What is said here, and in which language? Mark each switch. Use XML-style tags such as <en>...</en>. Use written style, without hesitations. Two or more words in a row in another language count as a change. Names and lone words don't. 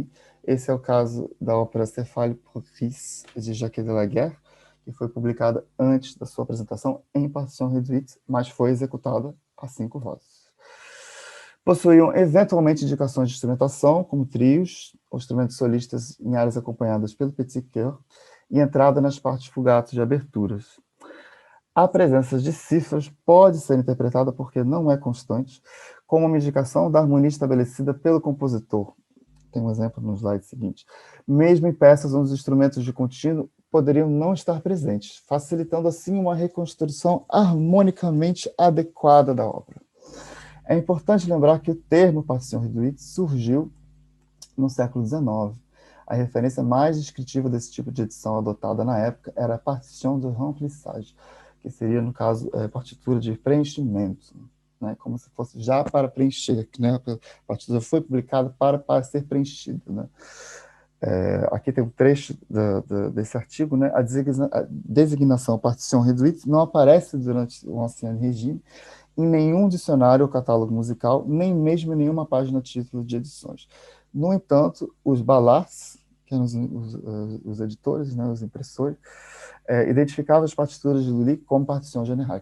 <pt>Esse é o caso da ópera Céphale pour Fils, de Jacques de la Guerre, que foi publicada antes da sua apresentação em partição réduite, mas foi executada a 5 vozes. Possuíam eventualmente indicações de instrumentação, como trios, ou instrumentos solistas em áreas acompanhadas pelo</pt> <fr>petit chœur,</fr> <pt>e entrada nas partes fugato de aberturas. A presença de cifras pode ser interpretada, porque não é constante, como uma indicação da harmonia estabelecida pelo compositor. Tem um exemplo no slide seguinte. Mesmo em peças onde os instrumentos de contínuo poderiam não estar presentes, facilitando assim uma reconstrução harmonicamente adequada da obra. É importante lembrar que o termo</pt> <fr>partition réduite</fr> <pt>surgiu no século XIX. A referência mais descritiva desse tipo de edição adotada na época era a</pt> <fr>partition de remplissage,</fr> <pt>que seria, no caso, partitura de preenchimento, né? Como se fosse já para preencher, né? A partitura foi publicada para ser preenchida, né? Aqui tem um trecho desse artigo, né? A designação</pt> <fr>partition réduite</fr> <pt>não aparece durante o</pt> <fr>Ancien Régime</fr> <pt>em nenhum dicionário ou catálogo musical, nem mesmo em nenhuma página título de edições. No entanto, os ballards, que eram os editores, né, os impressores, identificavam as partituras de Lully como partição générale.</pt>